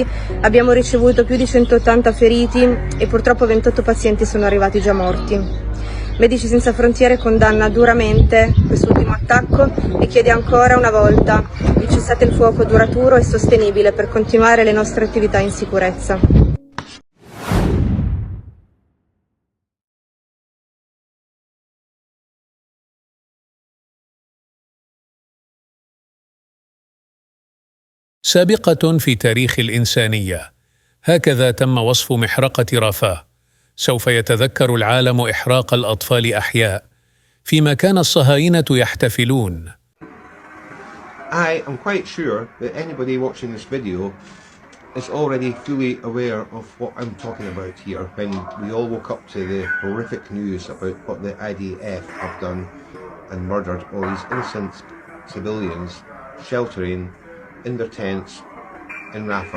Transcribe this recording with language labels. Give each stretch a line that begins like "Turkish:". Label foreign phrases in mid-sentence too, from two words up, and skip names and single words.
Italian: Abbiamo ricevuto più di 180 feriti e purtroppo 28 pazienti sono arrivati già morti. Medici Senza Frontiere condanna duramente quest'ultimo attacco e chiede ancora una volta il cessate il fuoco duraturo e sostenibile per continuare le nostre attività in sicurezza.
Arabic: سابقة في تاريخ الإنسانية، هكذا تم وصف محرقة رفاه. سوف يتذكر العالم إحراق الأطفال أحياء فيما كان الصهاينة يحتفلون.
English: I am quite sure that anybody watching this video is already fully aware of what I'm talking about here when we all woke up to the horrific news about what the IDF have done and murdered all these innocent civilians sheltering in their tents in Rafah.